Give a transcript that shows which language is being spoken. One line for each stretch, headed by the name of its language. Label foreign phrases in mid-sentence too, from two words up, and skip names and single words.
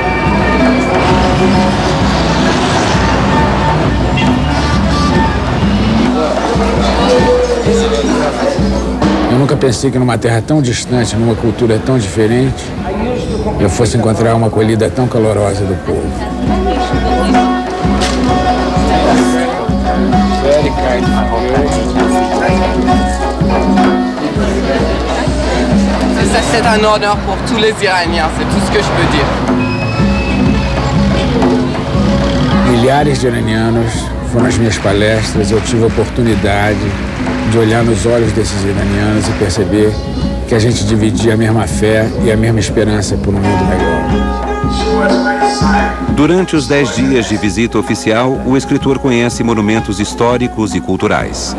Portuguese: Eu nunca pensei que numa terra tão distante, numa cultura tão diferente, eu fosse encontrar uma acolhida tão calorosa do povo.
French: C'est un honneur pour tous les Iraniens, c'est tout ce que je peux dire.
Portuguese: Milhares de iranianos foram as minhas palestras, eu tive a oportunidade de olhar nos olhos desses iranianos e perceber que a gente dividia a mesma fé e a mesma esperança por um mundo melhor. Durante os 10 dias de visita oficial, o escritor conhece monumentos históricos e culturais.